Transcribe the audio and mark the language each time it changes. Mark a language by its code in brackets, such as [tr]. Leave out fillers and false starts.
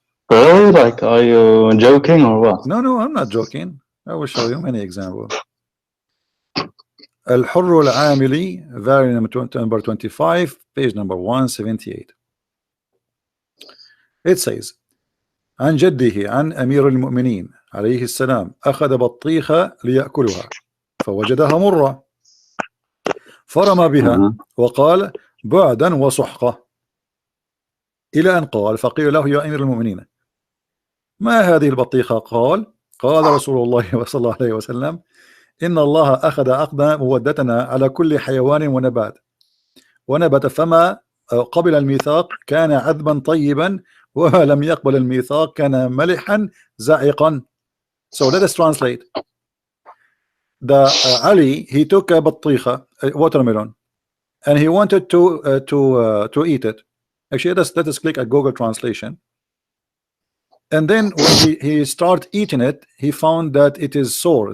[en] Really? Like, are you joking or what? No, I'm not joking. I will show you many examples. الحر العاملي, variant number 25, page number 178. [ar] It says عن جده عن أمير المؤمنين عليه السلام أخذ بطيخة ليأكلها فوجدها مرة فرمى بها وقال بعدا وسحقة إلى أن قال فقيل له يا أمير المؤمنين ما هذه البطيخة؟ قال رسول الله صلى الله عليه وسلم إن الله أخذ مودتنا على كل حيوان ونبت فما قبل الميثاق كان عذبا طيبا وما لم يقبل الميثاق كان ملحا زائقا. [en] So let us translate. Ali, he took a بطيخة, a watermelon, and he wanted to eat it. Actually, let us click at Google Translation. And then when he started eating it, he found that it is sour.